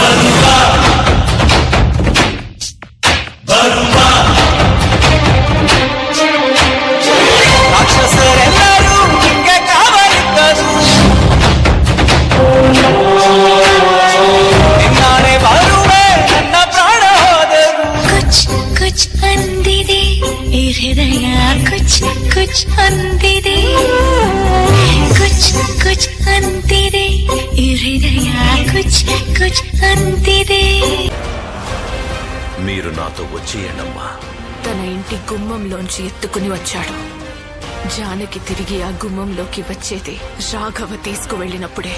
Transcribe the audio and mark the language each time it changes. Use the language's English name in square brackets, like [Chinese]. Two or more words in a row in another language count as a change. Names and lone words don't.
[Kannada] ರಾಕ್ಷಸರೆಲ್ಲರೂ ಹಿಂಗೆ ಕಾವಲಿದ್ದರು ನಿನ್ನಾನೆ ಬರುವೆ ನನ್ನ ಪ್ರಾಣ ಹೋದರು [Hindi] कुछ कुछ [Kannada] ಅಂದಿದೆ ಈ ಹೃದಯ [Hindi] कुछ कुछ [Kannada] ಅಂದಿದೆ [Hindi] कुछ कुछ [Kannada] ಅಂತಿದೆ ಈ ಹೃದಯ [Hindi] कुछ कुछ [Kannada] ಅಂತಿದೆ [Telugu] మీరు నాతో వచ్చేయండమ్మా. తన ఇంటి గుమ్మంలోంచి ఎత్తుకుని వచ్చాడు. జానకి తిరిగి ఆ గుమ్మంలోకి వచ్చేది రాఘవ తీసుకువెళ్ళినప్పుడే.